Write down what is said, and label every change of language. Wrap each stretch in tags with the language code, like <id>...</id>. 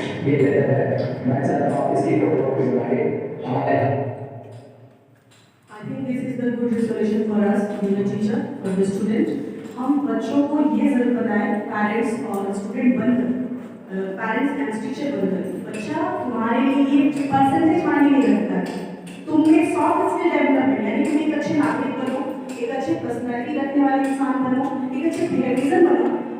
<hi>ये मैं चाहता हूँ इसकी फोटो को हमारे हमारे</hi> <en>I think this is the good resolution for us, being a teacher, for the student.</en> <hi>हम बच्चों को ये जरूर बताएं, पेरेंट्स और स्टूडेंट बनकर, पेरेंट्स एंड टीचर बनकर, बच्चा तुम्हारे लिए परसेंटेज मायने नहीं रखता है। तुम्हें सॉफ्ट स्किल डेवलपमेंट, यानी तुम एक अच्छे नागरिक बनो, एक अच्छे पर्सनैलिटी रखने वाले इंसान बनो, एक अच्छे पेट्रियटिज्म बनो।</hi>